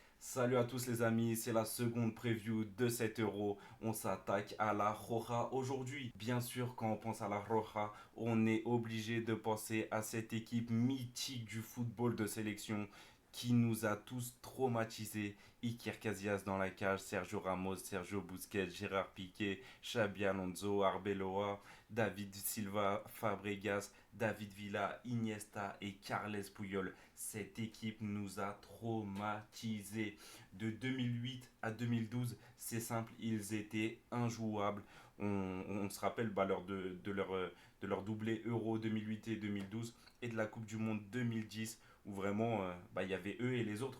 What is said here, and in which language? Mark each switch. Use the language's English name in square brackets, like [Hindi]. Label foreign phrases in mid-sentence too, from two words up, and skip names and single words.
[French] Salut à tous les amis, c'est la seconde preview de 7 euros. On s'attaque à la Roja aujourd'hui. Bien sûr, quand on pense à la Roja, on est obligé de penser à cette équipe mythique du football de sélection qui nous a tous traumatisés. Iker Casillas dans la cage, Sergio Ramos, Sergio Busquets, Gérard Piqué, Xabi Alonso, Arbeloa, David Silva, Fabregas, David Villa, Iniesta et Carles Puyol. Cette équipe nous a traumatisés. De 2008 à 2012, c'est simple, ils étaient injouables. On se rappelle de leur doublé Euro 2008 et 2012 et de la Coupe du Monde 2010 où vraiment il y avait eux et les autres.